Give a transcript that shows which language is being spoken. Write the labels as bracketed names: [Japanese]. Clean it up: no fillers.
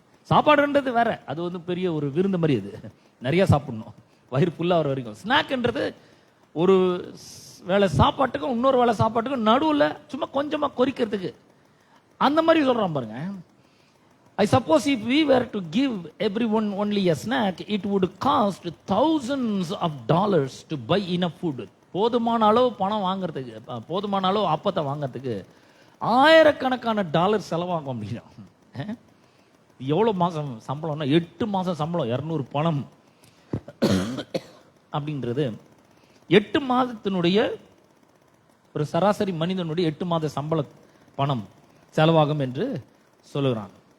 [Tamil] சாப்பாடுன்றது வேற, அது வந்து பெரிய ஒரு விருந்து மாதிரி, அது நிறைய சாப்பிடணும் வயிறு ஃபுல்லா வர வரைக்கும். ஸ்நாக்ன்றது ஒரு வேளை சாப்பாட்டுக்கும் இன்னொரு வேளை சாப்பாட்டுக்கும் நடுவுல சும்மா கொஞ்சமா கொறிக்கிறதுக்கு, அந்த மாதிரி சொல்றான் பாருங்க. [English] I suppose if we were to give everyone only a snack, it would cost thousands of dollars to buy enough food. [Tamil] போதுமான அளவு பணம் வாங்குறதுக்கு, போதுமான அளவு அப்பத்தை வாங்குறதுக்கு ஆயிரக்கணக்கான டாலர் செலவாகும் அப்படின்னா எவ்வளவு மாசம் சம்பளம்னா 8 மாசம் சம்பளம் 200 பணம் அப்படின்றது 8 மாதத்தினுடைய ஒரு சராசரி மனிதனுடைய 8 மாத சம்பள பணம் செலவாகும் என்று சொல்லுகிறான்.